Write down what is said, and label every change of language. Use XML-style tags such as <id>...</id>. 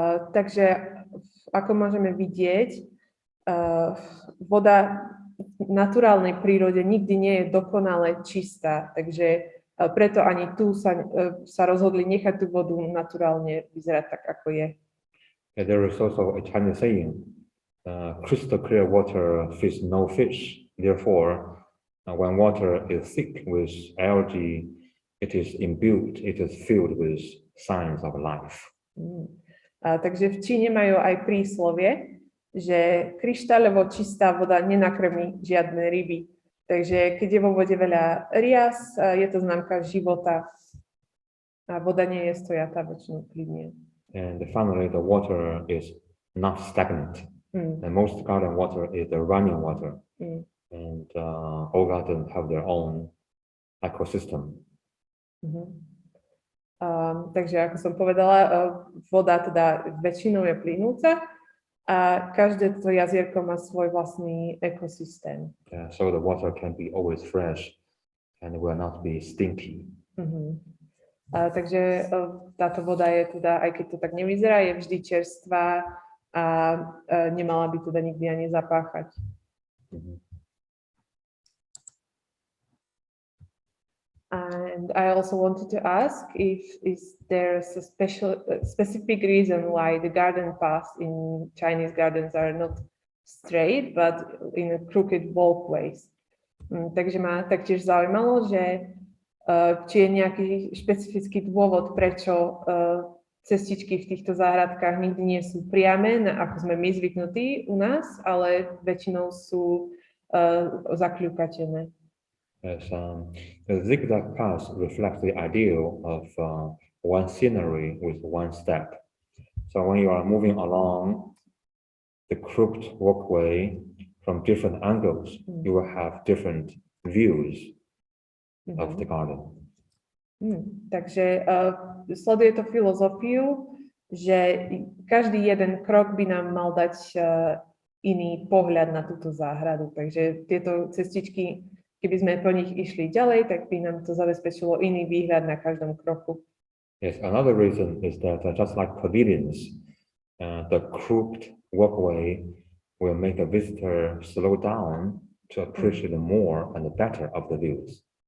<sk>Takže ako môžeme vidieť, voda v naturálnej prírode nikdy nie je dokonale čistá, takže preto ani tu sa rozhodli nechať tú vodu naturálne vyzerať tak, ako je.</sk> <en>And there is also a Chinese saying, crystal clear water feeds no fish. Therefore, when water is thick with algae, it is filled with signs of life.</en> <sk>Takže v Číne majú aj príslovie, že kryštáľovo čistá voda nenakrmí žiadne ryby. Takže keď je vo vode veľa rias, je to známka života. A voda nie je stojatá, väčšinou plynie.</sk> <en>And finally, the water is not stagnant. And most garden water is the running water. And all gardens have their own ecosystem.</en> <sk>Takže ako som povedala, voda teda väčšinou je plynúca a každé to jazierko má svoj vlastný ekosystém.</sk> <en>So the water can be always fresh and will not be stinky.</en> <sk>Takže táto voda je teda, aj keď to tak nevyzerá, je vždy čerstvá a nemala by teda nikdy ani zapáchať.</sk> <en>And I also wanted to ask if there's a specific reason why the garden paths in Chinese gardens are not straight, but in a crooked walkways.</en> <sk>Takže ma taktiež zaujímalo, že či je nejaký špecifický dôvod, prečo cestičky v týchto záhradkách nikdy nie sú priame, ako sme my zvyknutí u nás, ale väčšinou sú zakľukatené.</sk> <en>Yes, the zigzag path reflects the ideal of one scenery with one step. So when you are moving along the crooked walkway from different angles, you will have different views of the garden.</en> <sk>Takže sleduje to filozofiu, že každý jeden krok by nám mal dať iný pohľad na túto záhradu. Takže tieto cestičky, keby sme po nich išli ďalej, tak by nám to zabezpečilo iný výhľad na každom kroku.</sk> <en>Yes, another reason is that just like pavilions, the crooked walkway will make a visitor slow down to appreciate more and better of the views.</en>